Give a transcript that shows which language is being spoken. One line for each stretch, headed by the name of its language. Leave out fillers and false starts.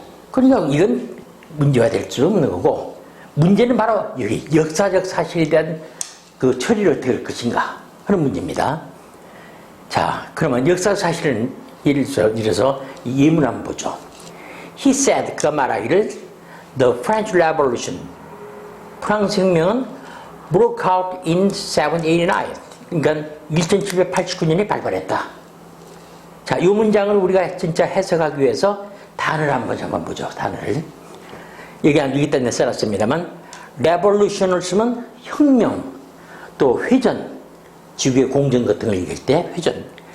Korean: 그러니까 이건 문제가 될 수 없는 거고, 문제는 바로 여기 역사적 사실에 대한 그 처리를 어떻게 할 것인가 하는 문제입니다. 자, 그러면 역사적 사실은 예를 들어서 이 예문 한번 보죠.
English: He said,
Korean: 그가 말하기를
English: The French Revolution,
Korean: 프랑스 혁명은
English: broke out in 1789.
Korean: 그러니까 1789년에 발발했다. 자, 이 문장을 우리가 진짜 해석하기 위해서 단어를 한번 보죠. 단어를. 여기다 내가 써놨습니다만 revolution을 쓰면 혁명, 또 회전, 지구의 공전 같은 걸 얘기할 때 회전.